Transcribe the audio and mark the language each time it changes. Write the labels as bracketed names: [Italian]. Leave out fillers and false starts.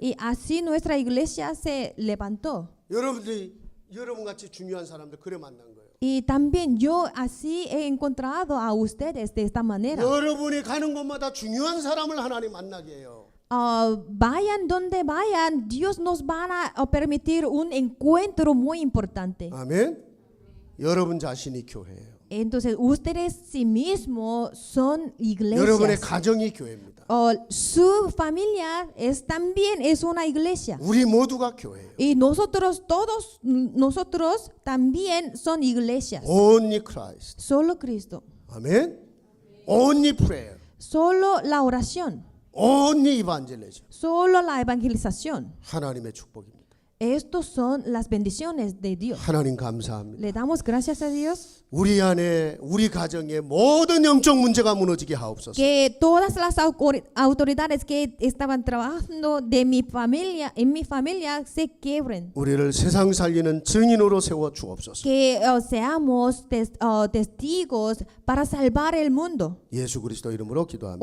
[Spanish] Y así nuestra iglesia se levantó. [Korean] 여러분들이 여러분 같이 중요한 사람들 그래 만난 거예요. [Spanish] Y también yo así he encontrado a ustedes de esta manera. [Korean] 여러분이 가는 곳마다 중요한 사람을 하나님 만나게 해요. [Spanish] Vayan donde vayan, Dios nos va a permitir un encuentro muy importante. [Korean] 아멘. 여러분 자신이 교회예요. [Spanish] Entonces, ustedes sí mismos son [Korean] 여러분의 [Spanish] iglesias. [Korean] 가정이 교회입니다. [Spanish] Su familia también es una iglesia. [Korean] 우리 모두가 교회예요. [Spanish] Y todos nosotros también son iglesias. [English] Only Christ. [Spanish] Solo Cristo. [English] 아멘. Only prayer. [Spanish] Solo la oración. [English] Only evangelism. [Spanish] Solo la evangelización. [Korean] 하나님의 축복입니다. [Spanish] Estos son las bendiciones de Dios. [Korean] 하나님 감사합니다. [Spanish] Le damos gracias a Dios [Korean] 우리 안에 우리 가정의 모든 영적 문제가 무너지게 하옵소서. [Spanish] que todas las autoridades que estaban trabajando en mi familia se quiebren. [Korean] 우리를 세상 살리는 증인으로 세워 주옵소서. [Spanish] Que seamos testigos para salvar el mundo. [Korean] 예수 그리스도 이름으로 기도합니다.